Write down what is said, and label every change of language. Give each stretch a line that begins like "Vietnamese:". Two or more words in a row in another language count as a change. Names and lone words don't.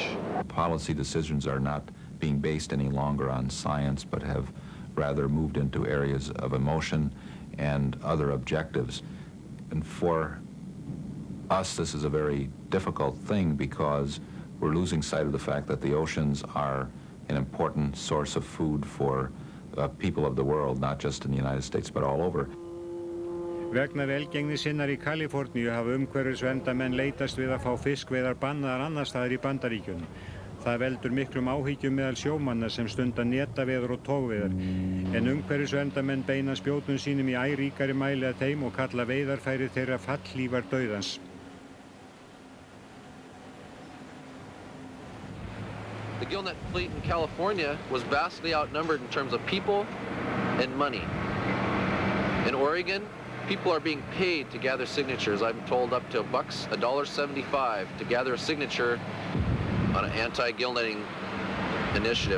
English: Policy decisions are not being based any longer on science, but have rather moved into areas of emotion and other objectives. And for us, this is a very difficult thing because we're losing sight of the fact that the oceans are an important source of food for people of the world, not just in the United States, but all over.
Icelandic: Vegna velgengni sinnar í Kaliforníu hafa umhverfisverndamenn leitast við að fá fiskveiðar bannaðar annars staðar í Bandaríkjunum. Það veldur miklum áhyggjum meðal sjómanna sem stunda netaveiðar og togveiðar, en umhverfisverndamenn beina spjótum sínum í æ ríkari mæli að þeim og kalla veiðarfæri þeirra fallhlífar dauðans.
English: The gillnet fleet in California was vastly outnumbered in terms of people and money. In Oregon, people are being paid to gather signatures. I'm told up to $1.75 to gather a signature on an anti-gillnetting initiative.